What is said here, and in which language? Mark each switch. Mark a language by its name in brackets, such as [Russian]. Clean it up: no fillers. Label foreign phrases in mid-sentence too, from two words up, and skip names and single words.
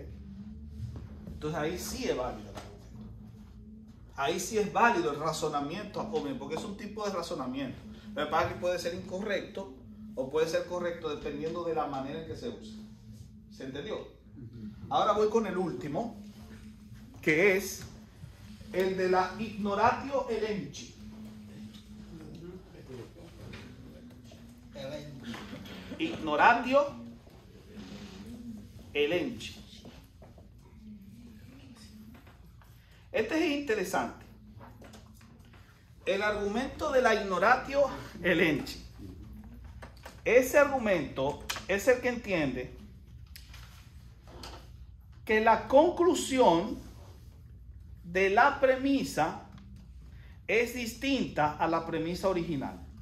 [Spanish] Entonces ahí sí es válido el argumento. Ahí sí es válido el razonamiento, porque es un tipo de razonamiento. Me parece que puede ser incorrecto o puede ser correcto dependiendo de la manera en que se usa. ¿Se entendió? Ahora voy con el último, que es el de la [Latin] ignoratio elenchi. Ignoratio elenchi. [Spanish] Este es interesante. El argumento de la [Latin] ignoratio elenchi. [Spanish] Ese argumento es el que entiende que la conclusión de la premisa es distinta a la premisa original.